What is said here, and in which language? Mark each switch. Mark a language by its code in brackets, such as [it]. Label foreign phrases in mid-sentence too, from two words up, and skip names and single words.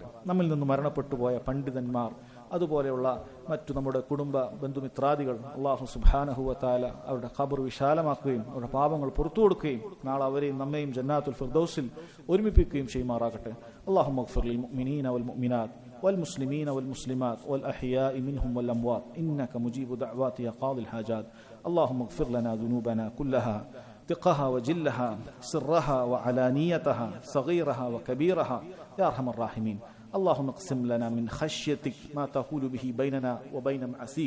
[ml] നമ്മിൽ നിന്ന് മരണപ്പെട്ടു പോയ പണ്ഡിതന്മാർ, അതുപോലെയുള്ള മറ്റു നമ്മുടെ കുടുംബ ബന്ധുമിത്രാദികൾ അല്ലാഹു [ar] سبحانه وتعالى [ml] അവരുടെ ഖബർ വിശാലമാക്കുകയും അവരുടെ പാപങ്ങൾ പുറത്തു കൊടുക്കുകയും നാളെ അവരെയും നമ്മയും ജന്നാത്തുൽ ഫിർദൗസിൽ ഒരുമിപ്പിക്കുകയും ചെയ്യുമാറാകട്ടെ. [ar] اللهم اغفر للمؤمنين والمؤمنات والمسلمين والمسلمات والأحياء منهم والأموات إنك مجيب دعوات يا قاضي الحاجات. اللهم اغفر لنا ذنوبنا كلها دقها وجلها سرها وعلانيتها صغيرها وكبيرها يا أرحم الراحمين. اللهم اقسم لنا من خشيتك ما تحول به بيننا وبين معصيك.